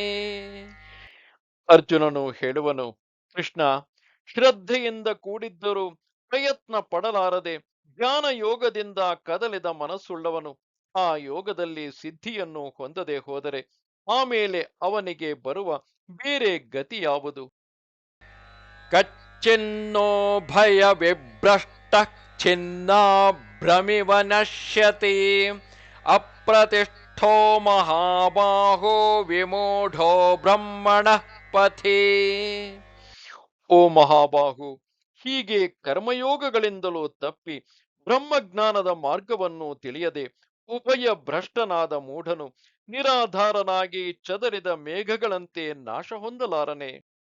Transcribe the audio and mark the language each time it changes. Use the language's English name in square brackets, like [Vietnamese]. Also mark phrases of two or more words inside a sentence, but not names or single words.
[Kannada] ಅರ್ಜುನನು ಹೇಳುವನು, ಕೃಷ್ಣ, ಶ್ರದ್ಧೆಯಿಂದ ಕೂಡಿದ್ದರೂ ಪ್ರಯತ್ನ ಪಡಲಾರದೆ ಜ್ಞಾನ ಯೋಗದಿಂದ ಕದಲಿದ ಮನಸ್ಸುಳ್ಳವನು ಆ ಯೋಗದಲ್ಲಿ ಸಿದ್ಧಿಯನ್ನು ಹೊಂದದೆ ಹೋದರೆ ಆಮೇಲೆ ಅವನಿಗೆ ಬರುವ ಬೇರೆ ಗತಿ ಯಾವುದು? [Sanskrit] ಕಚ್ಚಿನ್ನೋ ಭಯ ವಿಭ್ರಷ್ಟ छिन्नाभ्रमिव नश्यति अप्रतिष्ठो महाबाहो विमूढो ब्रह्मणः पथि. [Kannada] ಓ ಮಹಾಬಾಹು, ಹೀಗೆ ಕರ್ಮಯೋಗಗಳಿಂದಲೂ ತಪ್ಪಿ ಬ್ರಹ್ಮಜ್ಞಾನದ ಮಾರ್ಗವನ್ನು ತಿಳಿಯದೆ ಉಭಯ ಭ್ರಷ್ಟನಾದ ಮೂಢನು ನಿರಾಧಾರನಾಗಿ ಚದರಿದ ಮೇಘಗಳಂತೆ ನಾಶ ಹೊಂದಲಾರನೆ.